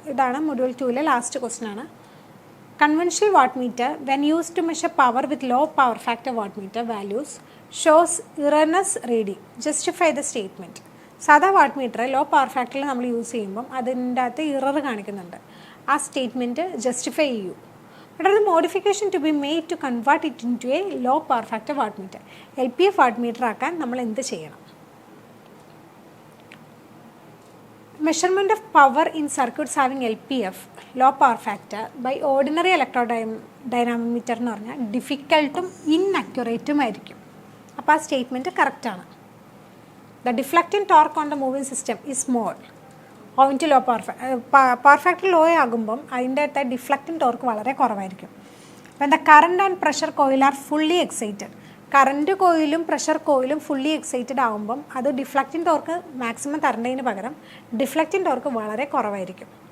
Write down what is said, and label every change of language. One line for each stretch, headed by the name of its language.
Malayalam: ഇതാണ് module 2-ലെ last question ആണ്.
English: Conventional wattmeter, when used to measure power with low power factor wattmeter values, shows erroneous reading. Justify the statement.
Malayalam: സാധാ wattmeter low power ഫാക്ടറിൽ നമ്മൾ use ചെയ്യുമ്പം അതിൻ്റെ അകത്ത് error കാണിക്കുന്നുണ്ട്. ആ സ്റ്റേറ്റ്മെൻറ്റ് ജസ്റ്റിഫൈ ചെയ്യൂ.
English: What are the modification to be made to convert it into a low power factor wattmeter?
Malayalam: LPF wattmeter ആക്കാൻ നമ്മൾ എന്ത് ചെയ്യണം?
English: Measurement of power in circuits having LPF, low power factor, by ordinary electrodynamometer
Malayalam: എന്ന് പറഞ്ഞാൽ ഡിഫിക്കൽട്ടും ഇൻഅക്യുറേറ്റും ആയിരിക്കും. അപ്പോൾ ആ statement കറക്റ്റാണ്.
English: the deflecting torque on the moving system is small on to low power factor
Malayalam: law ആകുമ്പം അതിൻ്റെ അകത്ത് ഡിഫ്ലക്റ്റിംഗ് ടോർക്ക് വളരെ കുറവായിരിക്കും. അപ്പം
English: The current and pressure coil are fully excited.
Malayalam: Current കോയിലും pressure കോയിലും fully excited ആകുമ്പം അത് ഡിഫ്ലക്റ്റിംഗ് ടോർക്ക് മാക്സിമം തരേണ്ടതിന് പകരം deflecting torque വളരെ കുറവായിരിക്കും.